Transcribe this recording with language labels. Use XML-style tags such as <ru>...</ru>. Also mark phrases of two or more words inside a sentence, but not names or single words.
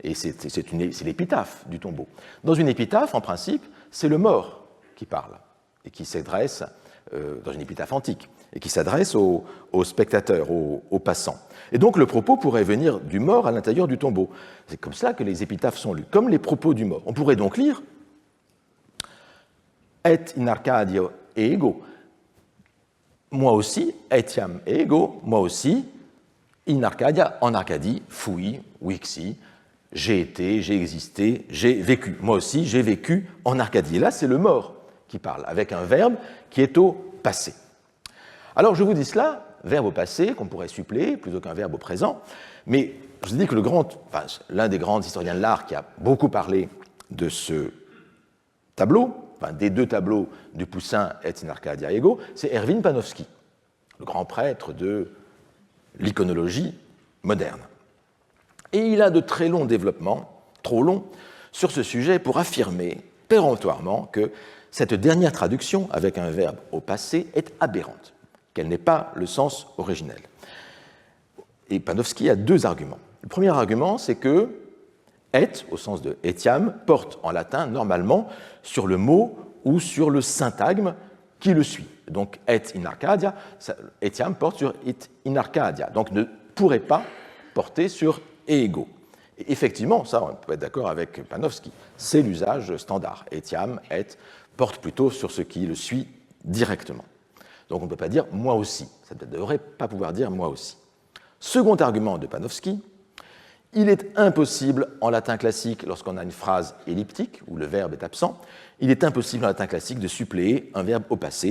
<fr>Et c'est l'épitaphe du tombeau. Dans une épitaphe, en principe, c'est le mort qui parle, et qui s'adresse, dans une épitaphe antique, et qui s'adresse aux spectateurs, aux passants. Et donc le propos pourrait venir du mort à l'intérieur du tombeau. C'est comme ça que les épitaphes sont lues, comme les propos du mort. On pourrait donc lire «</fr> <la>Et in Arcadia ego »,</la> <fr>moi aussi,</fr> <la>etiam ego,</la> <fr>moi aussi,</fr> <la>in Arcadia,</la> <fr>en Arcadie,</fr> <la>fui, vixi,</la> <fr>j'ai été, j'ai existé, j'ai vécu. Moi aussi, j'ai vécu en Arcadie. Et là, c'est le mort qui parle, avec un verbe qui est au passé. Alors, je vous dis cela, verbe au passé, qu'on pourrait suppléer, plutôt qu'un verbe au présent, mais je vous dis que l'un des grands historiens de l'art qui a beaucoup parlé de ce tableau, des deux tableaux du Poussin</fr> <la>et in Arcadia ego,</la> <fr>c'est Erwin Panofsky, le grand prêtre de l'iconologie moderne. Et il a de très longs développements, trop longs, sur ce sujet pour affirmer péremptoirement que cette dernière traduction avec un verbe au passé est aberrante, qu'elle n'est pas le sens originel. Et Panofsky a deux arguments. Le premier argument, c'est que et, au sens de etiam, porte en latin normalement sur le mot ou sur le syntagme qui le suit. Donc,</fr> <la>et in Arcadia, etiam</la> <fr>porte sur</fr> <la>it in Arcadia,</la> <fr>donc ne pourrait pas porter sur ego. Et effectivement, ça, on peut être d'accord avec Panofsky, c'est l'usage standard. Etiam, et, porte plutôt sur ce qui le suit directement. Donc, on ne peut pas dire moi aussi. Ça ne devrait pas pouvoir dire moi aussi. Second argument de Panofsky, il est impossible en latin classique, lorsqu'on a une phrase elliptique où le verbe est absent, il est impossible en latin classique de suppléer un verbe au passé.</fr>